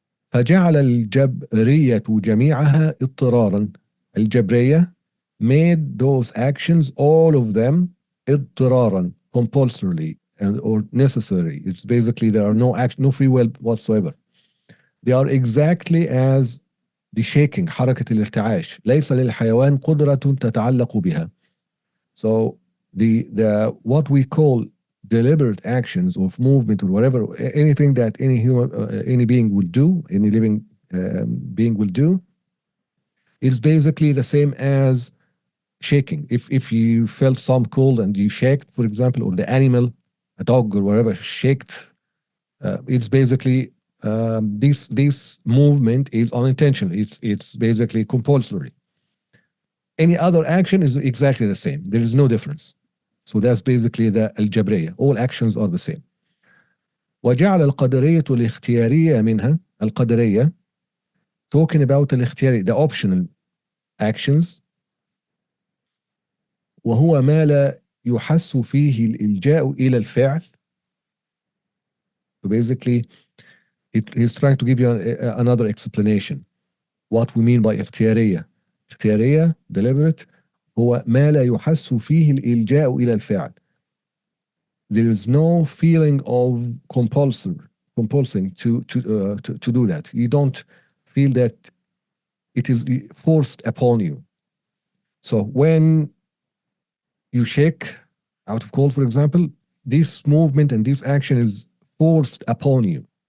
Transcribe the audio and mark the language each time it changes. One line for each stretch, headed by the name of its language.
Arabic: فجعل الجبرية جميعها اضطرارا. الجبرية
English: made those actions, all of them,
Arabic: اضطرارا,
English: compulsorily, or necessary. It's basically there are no action, no free will whatsoever. They are exactly as the shaking,
Arabic: حركة الارتعاش. ليس للحيوان قدرة تتعلق بها.
English: So the what we call deliberate actions of movement or whatever, anything that any human, any being will do, any living being will do, is basically the same as shaking. If you felt some cold and you shaked, for example, or the animal, a dog or whatever, shaked, it's basically this movement is unintentional. It's basically compulsory. Any other action is exactly the same. There is no difference. So that's basically the الجبرية. All actions are the same.
Arabic: وجعل القدرية الاختيارية منها القدرية,
English: talking about
Arabic: الاختياري,
English: the optional actions,
Arabic: وهو ما لا يحس فيه الإلجاء إلى الفعل.
English: So basically, he's trying to give you another explanation. What we mean by اختيارية.
Arabic: اختيارية, deliberate, هو ما لا يحس فيه الإلجاء إلى الفعل.
English: There is no feeling of compulsing to do that. You don't feel that it is forced upon you. So when you shake out of cold, for example, this movement and this action is forced upon you.